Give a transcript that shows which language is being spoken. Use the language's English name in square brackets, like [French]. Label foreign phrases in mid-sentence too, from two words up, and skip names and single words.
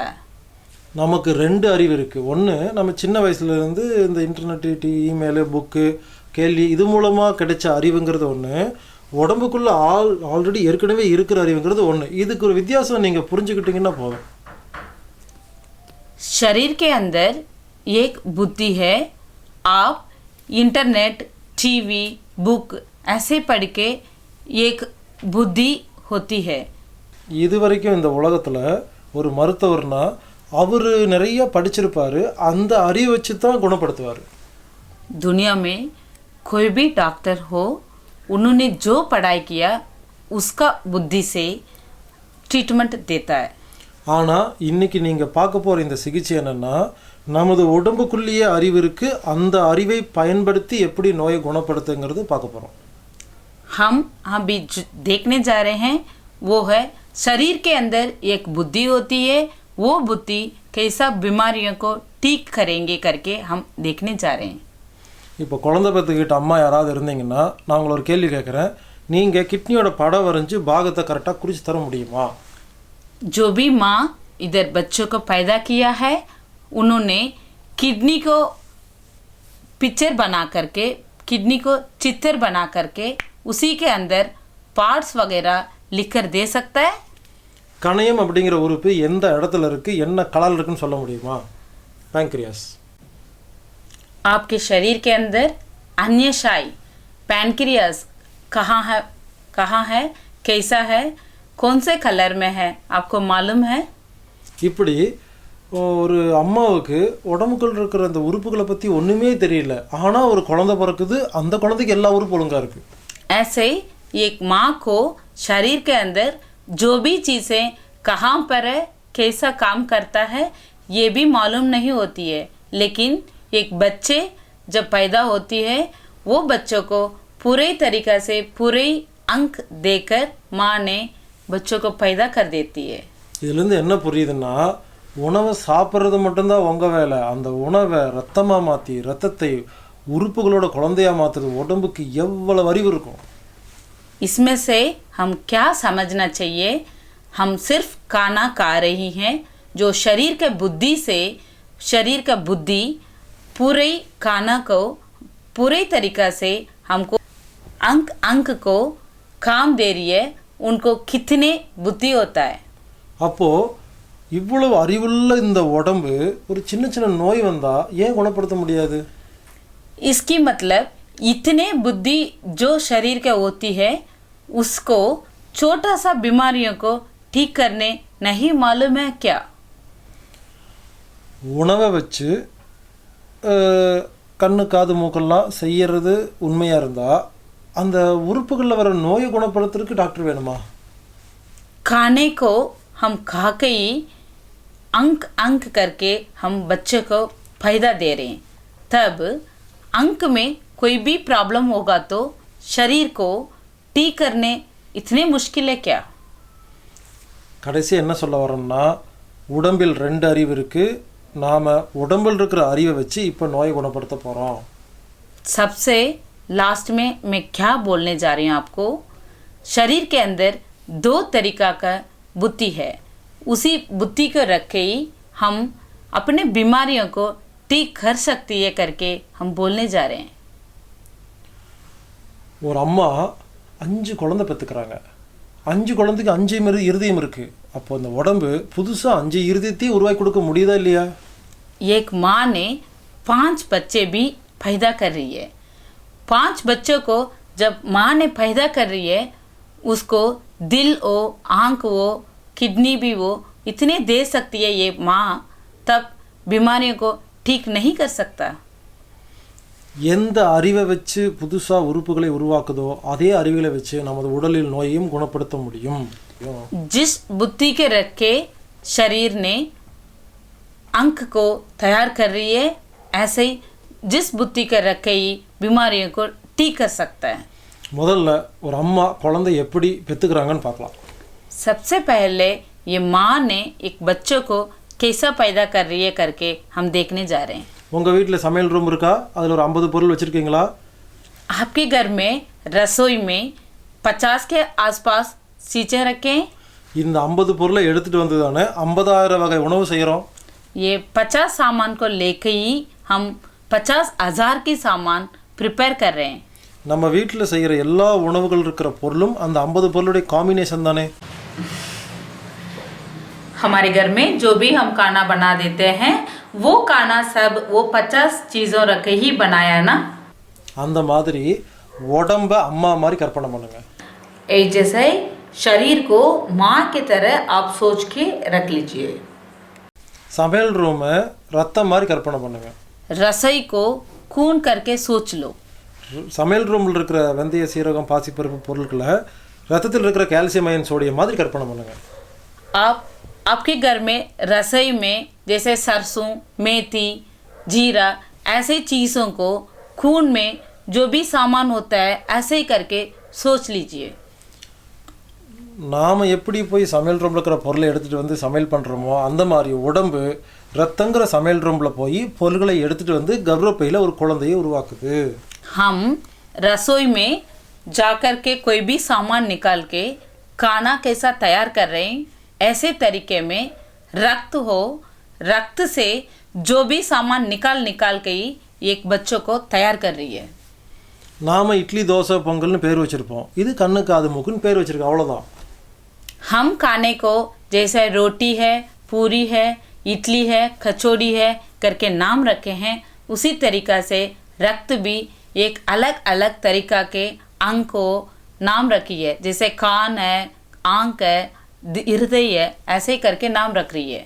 [Tamil] நமக்கு ரெண்டு அறிவு இருக்குது. ஒன்று, நம்ம சின்ன வயசுலேருந்து இந்த இன்டர்நெட்டு, இமெயிலு, புக்கு, கேள்வி இது மூலமாக கிடைச்ச அறிவுங்கிறது ஒன்று, உடம்புக்குள்ளே ஆல்ரெடி ஏற்கனவே இருக்கிற அறிவுங்கிறது ஒன்று. இதுக்கு ஒரு வித்தியாசம் நீங்கள் புரிஞ்சுக்கிட்டீங்கன்னா போதும். [Hindi] शरीर के अंदर एक बुद्धि है, आप इंटरनेट, टीवी, बुक ऐसे पढ़ के एक बुद्धि होती है। [Tamil] இது வரைக்கும் இந்த உலகத்தில் ஒரு மருத்துவர்னா அவர் நிறைய படிச்சிருப்பார், அந்த அறிவை வச்சு தான் குணப்படுத்துவார். [Hindi] दुनिया में कोई भी डॉक्टर हो, उन्होंने जो पढ़ाई किया उसका बुद्धि से ट्रीटमेंट देता है। [Tamil] ஆனால் இன்றைக்கி நீங்கள் பார்க்க போகிற இந்த சிகிச்சை என்னென்னா, நமது உடம்புக்குள்ளேயே அறிவு இருக்குது, அந்த அறிவை பயன்படுத்தி எப்படி நோயை குணப்படுத்துங்கிறது பார்க்க போகிறோம். [Hindi] हम अभी देखने जा रहे हैं वो है शरीर के अंदर एक बुद्धि होती है, वो बुद्धि कैसा बीमारियों को ठीक करेंगे करके हम देखने जा रहे हैं। [Tamil] இப்போ குழந்தை பெற்றுக்கிட்ட அம்மா யாராவது இருந்தீங்கன்னா நான் உங்களை ஒரு கேள்வி கேட்குறேன், நீங்கள் கிட்னியோட படம் வரைஞ்சி பாகத்தை கரெக்டாக குறித்து தர முடியுமா? [Hindi] जो भी माँ इधर बच्चों को पैदा किया है उन्होंने किडनी को पिक्चर बना करके, किडनी को चित्र बना करके उसी के अंदर पार्ट्स वगैरह लिख कर दे सकता है। [Tamil] கணையம் அப்படிங்கிற உறுப்பு எந்த இடத்துல இருக்குது, என்ன கலர் இருக்குன்னு சொல்ல முடியுமா? [Hindi] पैंक्रियास। आपके शरीर के अंदर अन्यशाई पैनक्रियास कहाँ है, कैसा है, कौन से कलर में है, आपको मालूम है? [Tamil] இப்படி ஒரு அம்மாவுக்கு உடம்புக்குள்ள இருக்கிற அந்த உறுப்புகளை பற்றி ஒன்றுமே தெரியல, ஆனால் ஒரு குழந்தை பிறக்குது, அந்த குழந்தைக்கு எல்லா உறுப்பு ஒழுங்காக இருக்குது. [Hindi] ऐसे एक माँ को शरीर के अंदर जो भी चीज़ें कहाँ पर है, कैसा काम करता है, ये भी मालूम नहीं होती है, लेकिन एक बच्चे जब पैदा होती है वो बच्चों को पूरे तरीक़ा से पूरे अंक देकर माँ ने बच्चों को पैदा कर देती है। [Tamil] இதுலேருந்து என்ன புரியுதுன்னா, உணவை சாப்பிட்றது மட்டும்தான் உங்கள் வேலை, அந்த உணவை ரத்தமாக மாற்றி ரத்தத்தை உறுப்புகளோட குழந்தையாக மாற்றுறது உடம்புக்கு எவ்வளவு அறிவு இருக்கும். [Hindi] इसमें से हम क्या समझना चाहिए, हम सिर्फ खाना खा रही हैं, जो शरीर के बुद्धि से शरीर का बुद्धि पूरे खाना को पूरे तरीक़ा से हमको अंक को काम दे रही है, उनको कितने बुद्धि होता है। [Tamil] அப்போது இவ்வளவு அறிவுள்ள இந்த உடம்பு ஒரு சின்ன சின்ன நோய் வந்தால் ஏன் குணப்படுத்த முடியாது? [Hindi] इसकी मतलब इतने बुद्धि जो शरीर का होती है उसको छोटा सा बीमारियों को ठीक करने नहीं मालूम है क्या? [Tamil] உணவை வச்சு கண்ணு காது மூக்கெல்லாம் செய்யறது உண்மையாக இருந்தால் அந்த உறுப்புகளில் வர நோயை குணப்படுத்துறதுக்கு டாக்டர் வேணுமா? [Hindi] खाने को हम खा के ही अंक करके हम बच्चे को फायदा दे रहे हैं, तब अंक में कोई भी प्रॉब्लम होगा तो शरीर को ठीक करने इतने मुश्किल है क्या? [Tamil] கடைசி என்ன சொல்ல வரோம்னா உடம்பில் 2 அறிவு இருக்குது. நாம் உடம்பில் இருக்கிற அறிவை வச்சு இப்போ நோயை குணப்படுத்த போகிறோம். [Hindi] सबसे लास्ट में मैं क्या बोलने जा रही हूँ आपको, शरीर के अंदर 2 तरीका का बुद्धि है. उसी बुद्धि को रख के ही हम अपने बीमारियों को ठीक कर सकती है करके हम बोलने जा रहे हैं. [Tamil] ஒரு அம்மா 5 குழந்தை பெற்றுக்கிறாங்க. 5 குழந்தைக்கு 5 இருதயம் இருக்குது. அப்போ அந்த உடம்பு புதுசாக 5 இருதயத்தையும் உருவாக்கி கொடுக்க முடியுதா இல்லையா? [Hindi] एक माँ ने 5 बच्चे भी पैदा कर रही है. 5 बच्चों को जब माँ ने पैदा कर रही है, उसको दिल हो, आँख हो, किडनी भी हो, इतने दे सकती है ये माँ, तब बीमारियों को ठीक नहीं कर सकता. [Tamil] எந்த அறிவை வச்சு புதுசாக உறுப்புகளை உருவாக்குதோ அதே அறிவுகளை வச்சு நமது உடலில் நோயையும் குணப்படுத்த முடியும். [Hindi] जिस बुद्धि के रख के शरीर ने अंक को तैयार कर रही है, ऐसे ही जिस बुद्धि के रख के ही बीमारियों को ठीक कर सकता है. [Tamil] முதல்ல ஒரு அம்மா குழந்தை எப்படி பெற்றுக்கிறாங்கன்னு பார்க்கலாம். [Hindi] सबसे पहले ये माँ ने एक बच्चों को कैसा पैदा कर रही है करके हम देखने जा रहे हैं. [Tamil] உங்கள் வீட்டில் சமையல் ரூம் இருக்கா? அதில் ஒரு 50 பொருள் வச்சுருக்கீங்களா? [Hindi] आपके घर में रसोई में 50 के आसपास चीज़ें रखें. [Tamil] இந்த 50 பொருளை எடுத்துகிட்டு வந்து தானே 50,000 வகை உணவு செய்கிறோம். [Hindi] ये 50 सामान को लेकर ही हम 50,000 की सामान प्रिपेयर कर रहे हैं. [Tamil] நம்ம வீட்டில் செய்கிற எல்லா உணவுகள் இருக்கிற பொருளும் அந்த 50 பொருளுடைய காம்பினேஷன் தானே. [Hindi] हमारे घर में जो भी हम खाना बना देते हैं वो खाना सब वो 50 चीज़ों रख के ही बनाया ना. [Tamil] அந்த மாதிரி உடம்ப அம்மா மாதிரி கற்பனை பண்ணுங்க. [Hindi] एक जैसे शरीर को माँ की तरह आप सोच के रख लीजिए. [Tamil] சமையல் ரூமை ரத்தம் மாதிரி கற்பனை பண்ணுங்க. [Hindi] रसोई को खून करके सोच लो. [Tamil] சமையல் ரூமில் இருக்கிற வெந்தய, சீரகம், பாசிப்பருப்பு பொருட்களை ரத்தத்தில் இருக்கிற கால்சியம் அயன் சோடியம் மாதிரி கற்பனை பண்ணுங்க. [Hindi] आपके घर में रसोई में जैसे सरसों, मेथी, जीरा ऐसे चीज़ों को खून में जो भी सामान होता है ऐसे ही करके सोच लीजिए. [Tamil] நாம் எப்படி போய் சமையல் ரூமில் இருக்கிற பொருளை எடுத்துகிட்டு வந்து சமையல் பண்ணுறோமோ அந்த மாதிரி உடம்பு ரத்தங்கிற சமையல் ரூமில் போய் பொருட்களை எடுத்துகிட்டு வந்து கர்ப்பப்பையில் ஒரு குழந்தையை உருவாக்குது. [Hindi] हम रसोई में जाकर के कोई भी सामान निकाल के खाना कैसा तैयार कर रहे हैं, ऐसे तरीके में रक्त हो, रक्त से जो भी सामान निकाल के ही एक बच्चों को तैयार कर रही है. [Tamil] நாம் இட்லி, தோசை, பொங்கல்னு பேர் வச்சுருப்போம். இது கண்ணு காது மூக்குன்னு பேர் வச்சுருக்கோம், அவ்வளோதான். [Hindi] हम खाने को जैसे रोटी है, पूरी है, इडली है, कचौड़ी है करके नाम रखे हैं, उसी तरीक़ा से रक्त भी एक अलग अलग तरीक़ा के अंग को नाम रखी है. जैसे कान है, आँख है, हृदय है, ऐसे ही करके नाम रख रही है.